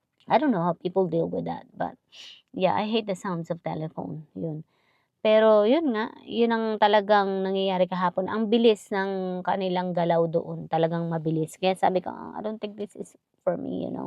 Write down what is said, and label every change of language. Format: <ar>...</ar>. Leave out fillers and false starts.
<en>I don't know how people deal with that, but yeah, I hate the sounds of telephone, yun.</en> <tl>Pero yun nga, yun ang talagang nangyayari kahapon. Ang bilis ng kanilang galaw doon, talagang mabilis. Kaya sabi ko,</tl> <en>I don't think this is for me.</en>